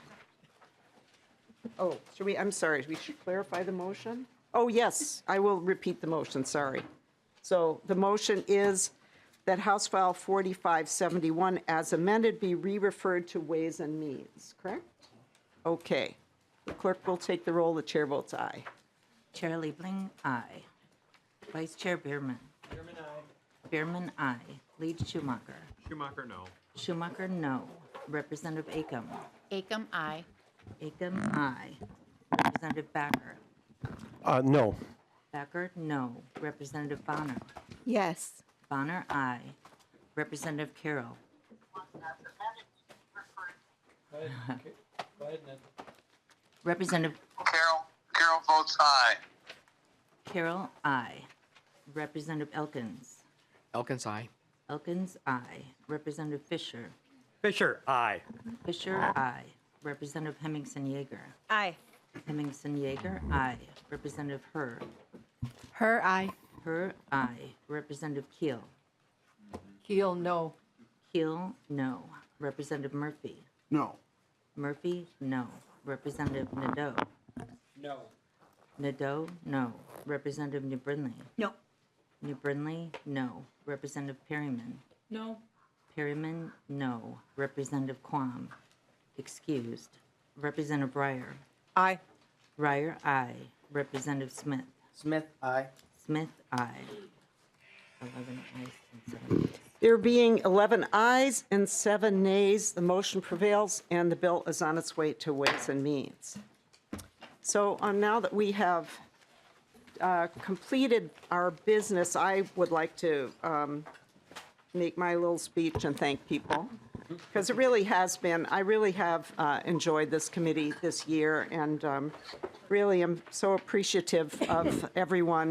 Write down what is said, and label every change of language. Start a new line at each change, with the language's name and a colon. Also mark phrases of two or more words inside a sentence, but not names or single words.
English: Oh, I'm sorry, we should clarify the motion? Oh, yes, I will repeat the motion, sorry. So the motion is that House File 4571 as amended be re-referred to Ways and Means, correct? Okay. The clerk will take the roll. The chair votes aye. Chair Liebling, aye. Vice Chair Bierman. Bierman, aye. Bierman, aye. Lead Schumacher. Schumacher, no. Schumacher, no. Representative Acom. Acom, aye. Acom, aye. Representative Backer. No. Backer, no. Representative Bonner. Yes. Bonner, aye. Representative Carroll. Representative Carroll votes aye. Carroll, aye. Representative Elkins. Elkins, aye. Elkins, aye. Representative Fisher. Fisher, aye. Fisher, aye. Representative Hemmingson Yeager. Aye. Hemmingson Yeager, aye. Representative Herr. Her, aye. Herr, aye. Representative Keel. Keel, no. Keel, no. Representative Murphy. No. Murphy, no. Representative Nadeau. No. Nadeau, no. Representative New Brinley. No. New Brinley, no. Representative Perryman. No. Perryman, no. Representative Quam, excused. Representative Breyer. Aye. Breyer, aye. Representative Smith. Smith, aye. Smith, aye. 11 ayes and 7 nays. There being 11 ayes and 7 nays, the motion prevails, and the bill is on its way to Ways and Means. So now that we have completed our business, I would like to make my little speech and thank people, because it really has been, I really have enjoyed this committee this year, and really am so appreciative of everyone.